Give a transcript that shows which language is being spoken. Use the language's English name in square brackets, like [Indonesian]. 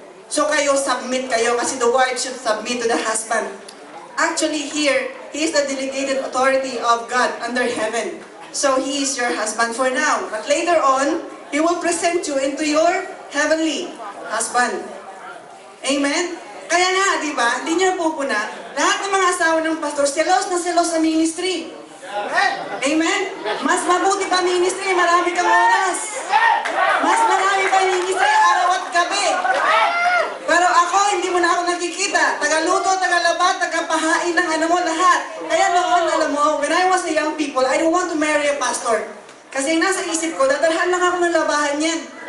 [Filipino] So kayo, submit kayo kasi [English] the wife should submit to the husband. Actually here, he is the delegated authority of God under heaven. So he is your husband for now. But later on, he will present you into your heavenly husband. Amen? [Filipino] Kaya nga, di ba, hindi niya pupuna, lahat ng mga asawa ng pastor, selos na selos sa ministry. Amen? Mas mabuti pa ministry, marami kang oras. Mas marami pa ministry, araw at gabi. Pero ako, hindi mo na ako nakikita. Tagaluto, tagalaba, tagapahain ng lahat. Kaya noon, alam mo, [English] when I was a young people, I don't want to marry a pastor. [Filipino] Kasi nasa isip ko, dadalhan lang ako ng labahan yan.